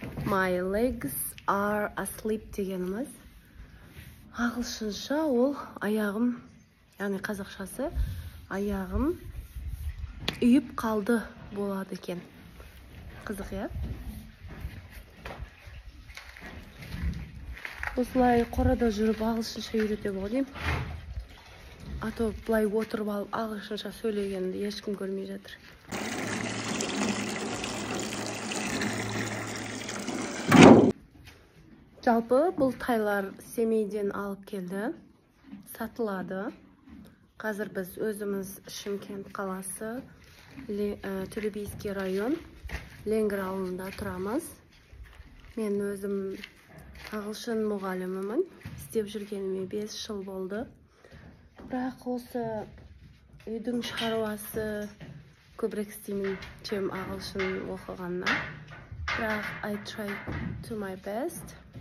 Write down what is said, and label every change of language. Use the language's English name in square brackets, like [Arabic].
[English] My legs are asleep [Kazakh] дегеніміз. Ағылшынша ол аяғым, яғни қазақшасы аяғым үйіп қалды болады екен. Қызық, я? Осылай қорада жүріп ағылшынша үйретіп ойым. [Russian] А то [Kazakh] былай отырып алып ағылшынша сөйлегенді ешкім көрмей жатыр. Жалпы бұл тайлар Семейден алып келді, сатылады. Қазір біз өзіміз Шымкент қаласы, Төлебийский район, Ленгір ауылында тұрамыз. Мен өзім ағылшын мұғалімімін. Істеп жүргеніме 5 жыл болды. Бірақ осы үйдің шаруасы көбірек істеймін, [Russian] чем [Kazakh] ағылшын оқығаннан. Бірақ [English] I try to my best.